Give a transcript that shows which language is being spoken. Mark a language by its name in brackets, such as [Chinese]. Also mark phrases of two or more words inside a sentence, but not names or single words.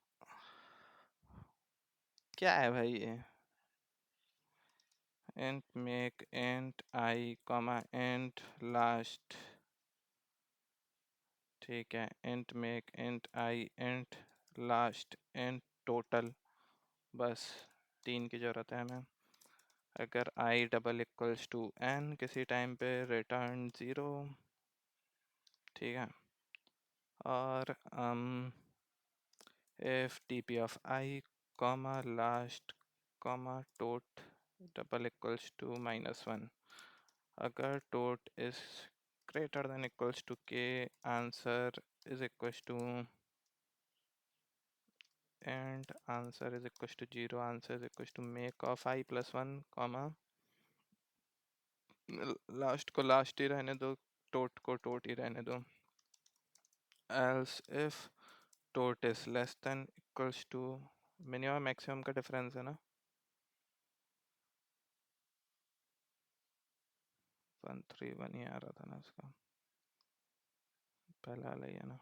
[Hindi] क्या है भाई ये? [English] int make int I comma int last। [Hindi] ठीक है, [English] int make int I int last int total। [Hindi] बस 3 की ज़रूरत है हमें। [English] अगर I double equals to n [Hindi] किसी टाइम पे [English] रिटर्न 0। [Hindi] ठीक है, और [English] if dp of I comma last comma tot double equals to -1। अगर tot is greater than equals to k, answer is equals to and answer is equals to 0, answer is equals to make of I plus 1 comma [Hindi] लास्ट को लास्ट ही रहने दो, tot को tot ही रहने दो। [English] else if tot is less than equals to minimum maximum [Hindi] का डिफरेंस है ना, 131 ही आ रहा था ना उसका, पहला वाला ही है ना।